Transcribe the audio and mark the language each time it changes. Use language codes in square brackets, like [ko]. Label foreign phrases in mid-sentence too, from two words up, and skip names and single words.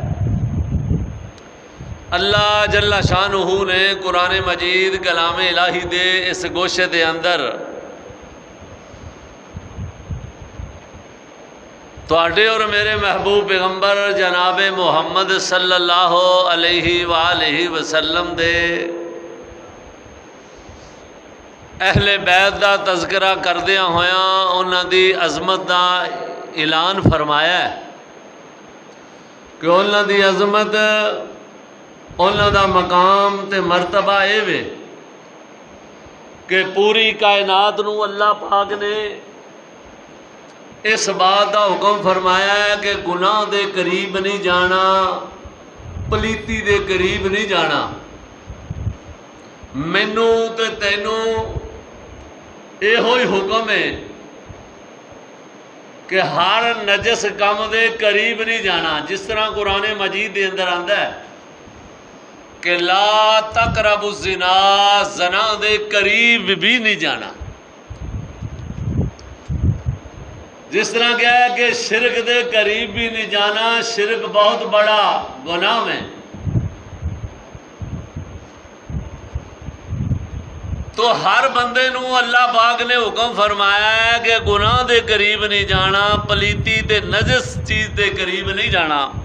[pa] اللہ جل شانہ نے قرآن مجید کلام الہی دے اس گوشے دے اندر تواڈے اور میرے محبوب پیغمبر جناب محمد [ar] صلی اللہ علیہ وآلہ وسلم [pa] دے اہل بیت دا تذکرہ کردیاں ہویاں انہاں دی عظمت دا اعلان فرمایا ہے کہ انہاں دی عظمت، انہاں دا مقام تے مرتبہ اے وے کہ پوری کائنات نو اللہ پاک نے اس بات دا حکم فرمایا ہے کہ گناہ دے قریب نہیں جانا، پلیتی دے قریب نہیں جانا. مینوں تے تینوں اے ہوئی حکم ہے کہ ہر نجس کام دے قریب نہیں جانا. جس طرح قرآن مجید دے اندر آندا ہے کہ [ar] لا تقربوا الزنا، [pa] زنا دے قریب بھی نہیں جانا. جس طرح کیا ہے کہ شرک دے قریب بھی نہیں جانا، شرک بہت بڑا گناہ ہے. تو ہر بندے نو اللہ پاک نے حکم فرمایا ہے کہ گناہ دے قریب نہیں جانا، پلیتی تے نجس چیز دے قریب نہیں جانا.